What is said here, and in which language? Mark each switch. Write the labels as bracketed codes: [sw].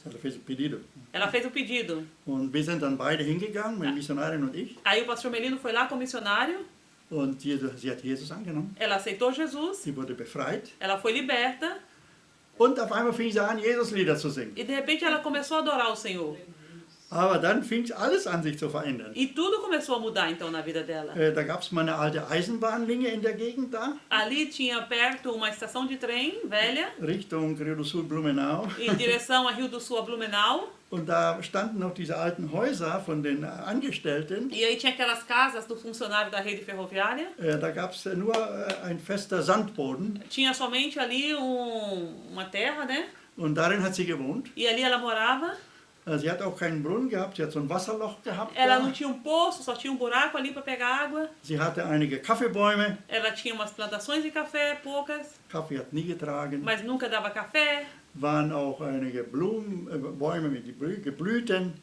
[pt] Also fez um pedido. Ela fez o pedido. [de] Und wir sind dann beide hingegangen, meine Missionarin und ich. [pt] Aí o pastor Melino foi lá com o missionário, [de] Und sie hat Jesus angenommen. [pt] ela aceitou Jesus, [de] Sie wurde befreit. [pt] ela foi liberta. [de] Und auf einmal fing sie an, Jesus-Lieder zu singen. [pt] E de repente ela começou a adorar o Senhor. [de] Aber dann fing alles an, sich zu verändern. [pt] E tudo começou a mudar então na vida dela. [de] Da gab es mal eine alte Eisenbahnlinie in der Gegend da, [pt] Ali tinha perto uma estação de trem velha, [de] Richtung Rio do Sul, Blumenau. [pt] em direção a Rio do Sul, a Blumenau. [de] Und da standen noch diese alten Häuser von den Angestellten. [pt] E aí tinha aquelas casas do funcionário da rede ferroviária. [de] Da gab es nur ein fester Sandboden. [pt] Tinha somente ali uma terra, né? [de] Und darin hat sie gewohnt. [pt] E ali ela morava. [de] Sie hat auch keinen Brunnen gehabt, sie hat so ein Wasserloch gehabt. [pt] Ela [de] Da. [pt] não tinha poço, só tinha buraco ali para pegar água. [de] Sie hatte einige Kaffeebäume. [pt] Ela tinha umas plantações de café, poucas, [de] Kaffee hat nie getragen. [pt] mas nunca dava café. [de] waren auch einige Bäume mit Geblüten,